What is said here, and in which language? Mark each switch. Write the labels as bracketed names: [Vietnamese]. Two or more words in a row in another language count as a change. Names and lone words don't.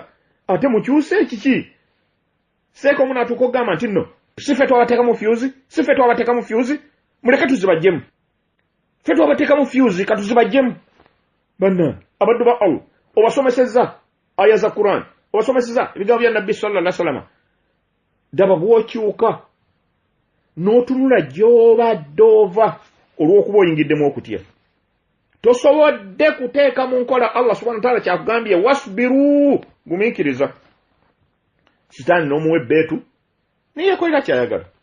[Ganda] Ate mukyuse kiki? Seeka omuntu atukogamba nti nno sife twabateeka mu fuse, sife twabateeka mu fuse, muleke tuzibajjemu. Ffe twabateeka mu fuse katuzibajjemu. Banna abaddu ba Allah obasomesezza aya za Quran, obasomesezza ebigambo bya Nabbi [Arabic] صلى الله عليه وسلم. [Ganda] Daba bw'okyuka n'otunula gy'obadde ova olw'okuba oyingiddemu okutya. Tosobodde kuteeka mu nkola [Arabic] الله سبحانه وتعالى [Ganda] kyakugambye wasbiru, gumiikiriza. Sitaani n'omuwa ebbeetu naye yakolera kyayagala.